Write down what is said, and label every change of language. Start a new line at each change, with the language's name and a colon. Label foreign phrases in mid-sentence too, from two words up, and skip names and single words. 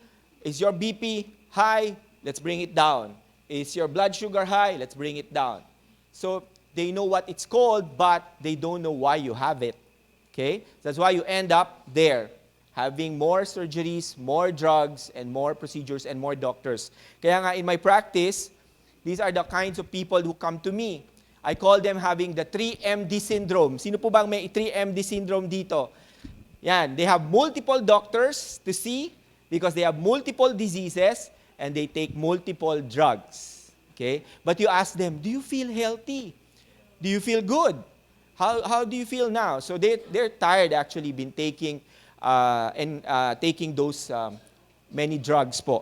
English: Is your BP high? Let's bring it down. Is your blood sugar high? Let's bring it down. So they know what it's called, but they don't know why you have it. Okay? That's why you end up there, having more surgeries, more drugs, and more procedures, and more doctors.
Filipino: Kaya nga
English: in my practice, these are the kinds of people who come to me. I call them having the 3MD syndrome.
Filipino: Sino po bang may 3MD syndrome dito? Yan,
English: they have multiple doctors to see because they have multiple diseases and they take multiple drugs. Okay? But you ask them, do you feel healthy? Do you feel good? How do you feel now? So they're tired actually been taking taking those many drugs po.